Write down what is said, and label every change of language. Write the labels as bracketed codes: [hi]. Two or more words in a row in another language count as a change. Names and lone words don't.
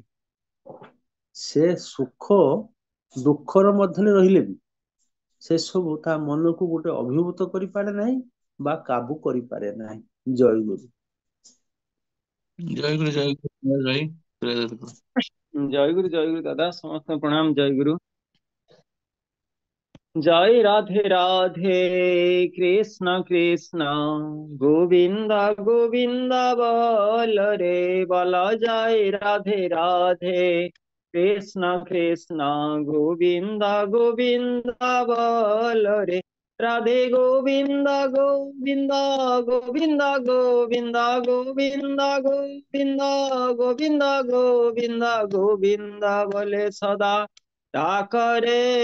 [or] ସେ ସୁଖ ଦୁଃଖର ମଧ୍ୟରେ ରହିଲେ ବି ସେ ସବୁ ତା ମନକୁ ଗୋଟେ ଅଭିଭୂତ କରିପାରେ ନାହିଁ ବା କାବୁ କରିପାରେ ନାହିଁ। ଜୟ ଗୁରୁ। ଜୟ ଗୁରୁ ଜୟ ଗୁରୁ ଜୟ ଗୁରୁ। ଜୟ ଗୁରୁ ଦାଦା, ସମସ୍ତ ପ୍ରଣାମ। ଜୟ ଗୁରୁ। ଜୟ ରାଧେ ରାଧେ କୃଷ୍ଣ କୃଷ୍ଣ ଗୋବିନ୍ଦ ଗୋବିନ୍ଦ ବୋଲ ରେ ବୋଲ। ଜୟ ରାଧେ ରାଧେ କୃଷ୍ଣ କୃଷ୍ଣ ଗୋବିନ୍ଦ ଗୋବିନ୍ଦ ବୋଲ ରେ। ରାଧେ ଗୋବିନ୍ଦ ଗୋବିନ୍ଦ ଗୋବିନ୍ଦ ଗୋବିନ୍ଦ ଗୋବିନ୍ଦ ଗୋବିନ୍ଦ ଗୋବିନ୍ଦ ଗୋବିନ୍ଦ ଗୋବିନ୍ଦ ବୋଲେ ସଦା ଡାକରେ।